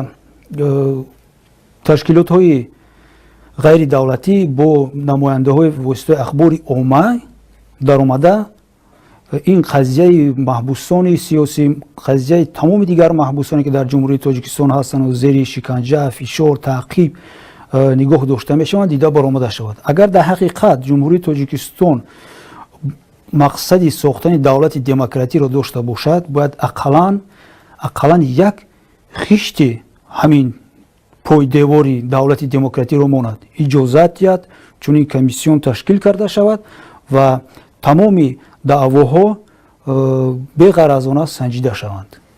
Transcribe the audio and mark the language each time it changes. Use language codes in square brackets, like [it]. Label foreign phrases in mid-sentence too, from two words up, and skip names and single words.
[tg] Ташкилотҳои ғайри давлатӣ бо намояндаҳои воситаи ахбори омма дар омада ин қазияи маҳбусони сиёсӣ, қазияи тамоми дигар маҳбусоне ки дар Ҷумҳурии Тоҷикистон ҳастанд ва зери шиканҷа, фишор, таъқиб нигоҳ дошта мешаванд, дида баромада шавад. Агар дар ҳақиқат ҷумҳурии Тоҷикистон мақсади сохтани давлати демократиро дошта бошад, бояд ақаллан як хишти ҳамин пойдевори давлати демократиро монад, иҷозат диҳад, чунин комиссион ташкил карда шавад ва тамоми даъвоҳо беғаразона санҷида шаванд.